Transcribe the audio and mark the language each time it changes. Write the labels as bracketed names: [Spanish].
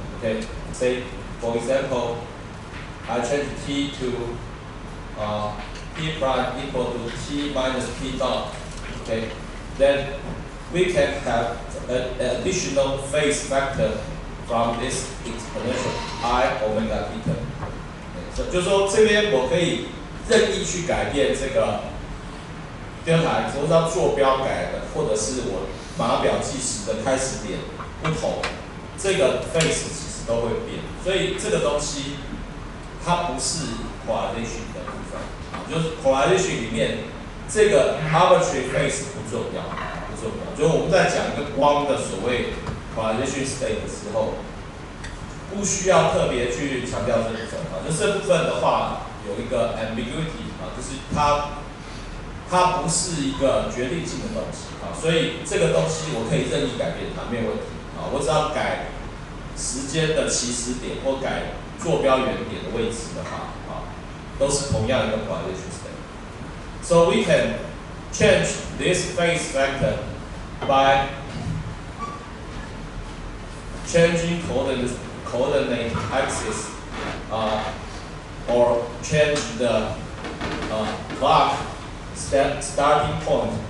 [English] Okay, say for example, I change t to t prime equal to t minus t dot. Okay, then we can have an additional phase factor from this exponential I omega theta. [Chinese] Okay, 就是说这边我可以任意去改变这个 delta x， 我只要坐标改了，或者是我码表计时的开始点不同。这个 phase 其实都会变，所以这个东西它不是 polarization 的部分，就是 polarization 里面这个 arbitrary phase 不重要。就是我们在讲一个光的所谓 polarization state 的时候，不需要特别去强调这部分啊。就这部分的话有一个 ambiguity 啊，就是它不是一个决定性的东西啊，所以这个东西我可以任意改变它，没有问题。我只要改时间的起始点或改坐标原点的位置的话，都是同样一个 polarization state. [English] So we can change this phase factor by changing coordinate axis, or change the clock starting point.